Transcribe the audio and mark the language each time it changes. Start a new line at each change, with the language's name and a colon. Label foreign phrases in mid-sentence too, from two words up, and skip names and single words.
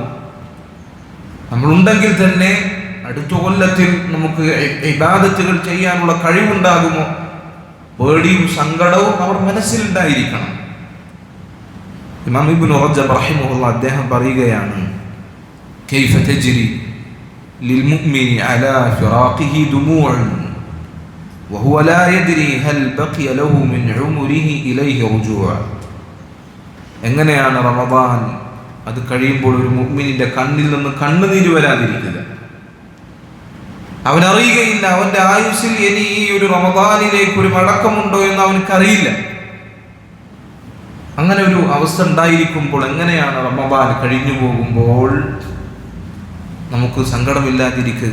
Malayalam: നമ്മളുണ്ടെങ്കിൽ തന്നെ അടുത്ത കൊല്ലത്തിൽ നമുക്ക് ഇബാദത്തുകൾ ചെയ്യാനുള്ള കഴിവുണ്ടാകുമോ? പേടിയും സങ്കടവും അവർ മനസ്സിലുണ്ടായിരിക്കണം. ഇമാം ഇബ്നു റജബ് റഹിമഹുല്ലാഹ് അദ്ദേഹം പറയുകയാണ്,
Arabic: كيف تجري للمؤمن على فراقه دموع, وهو لا يدري هل بقي له من عمره إليه رجوع.
Malayalam: എങ്ങനെയാണ് റമദാൻ അത് കഴിയുമ്പോൾ ഒരു മുഅ്മിനിന്റെ കണ്ണിൽ നിന്ന് കണ്ണുനീര് വരാതിരിക്കുക? അവനറിയുകയില്ല അവന്റെ ആയുസ്സിൽ ഇനി ഈ ഒരു റമദാനിലേക്ക് ഒരു മടക്കമുണ്ടോ എന്ന് അവനക്കറിയില്ല. അങ്ങനെ ഒരു അവസ്ഥ ഉണ്ടായിരിക്കുമ്പോൾ എങ്ങനെയാണ് റമദാൻ കഴിഞ്ഞു പോകുമ്പോൾ നമുക്ക് സങ്കടമില്ലാതിരിക്കുക?